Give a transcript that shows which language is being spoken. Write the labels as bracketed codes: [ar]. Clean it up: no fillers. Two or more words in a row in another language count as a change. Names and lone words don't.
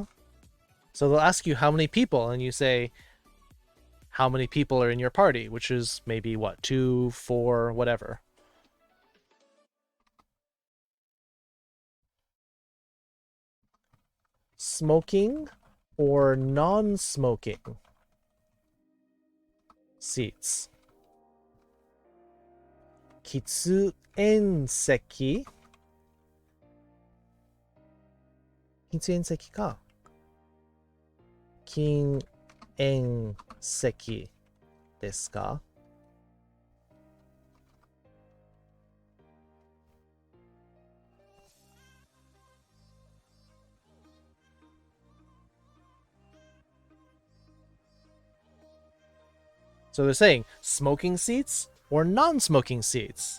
[en] So they'll ask you how many people, and you say how many people are in your party, which is maybe what, 2, 4, whatever. Smoking or non-smoking seats. [ja] 喫煙席. 喫煙席か. 禁煙席ですか? [en] So they're saying smoking seats or non-smoking seats.